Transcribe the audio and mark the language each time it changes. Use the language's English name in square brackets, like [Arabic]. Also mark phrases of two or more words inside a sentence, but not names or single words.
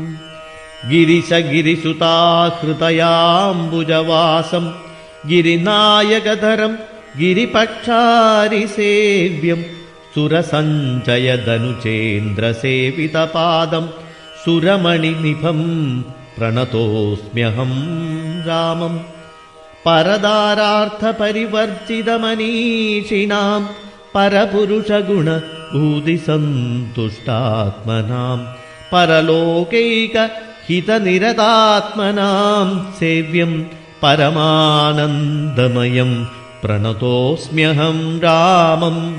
[Sanskrit] गिरिशगिरिसुताहृतयाम्बुजवासं गिरिनायकधरं गिरिपक्षारिसेव्यं सुरसञ्चयदनुचेन्द्रसेवितपादं सुरमणिनिभं प्रणतोऽस्म्यहं रामं. परदारार्थपरिवर्जितमनीषिणां परपुरुषगुण भूतिसन्तुष्टात्मनां परलोकैक हितनिरतात्मनां सेव्यं परमानन्दमयं प्रणतोस्म्यहं रामं